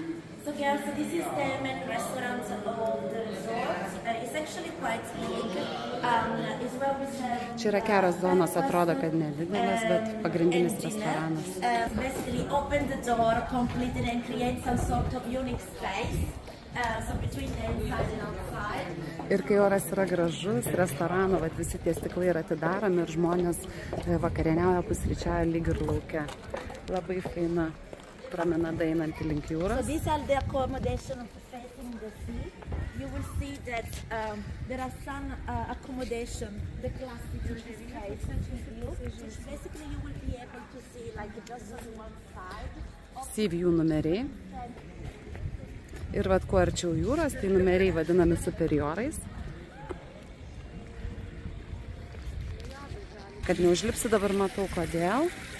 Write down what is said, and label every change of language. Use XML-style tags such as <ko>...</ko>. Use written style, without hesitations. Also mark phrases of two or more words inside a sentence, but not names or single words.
<en>So girls, this is the main restaurant of the resort. It's actually quite big. It's well reserved.</en> <lt>Čia yra kelios zonos, atrodo, kad nedidelės, bet pagrindinis restoranas.</lt> <en>Basically open the door completely and create some sort of unique space. So between the inside and outside.</en> <lt>Ir kai oras yra gražus, restorano, visi tie stiklai yra atidaromi ir žmonės vakarieniauja, pusryčiauja lyg ir lauke. Labai faina promenada einanti link jūros.</lt> <en>So these are the accommodation facing the sea. You will see that there are some accommodation, the classic space. Basically you will be able to see like just on one side. Sea view</en> <lt>numeriai. Ir vat kuo arčiau jūros, tai numeriai vadinami superiorais. Kad neužlipsi, dabar matau kodėl.</lt>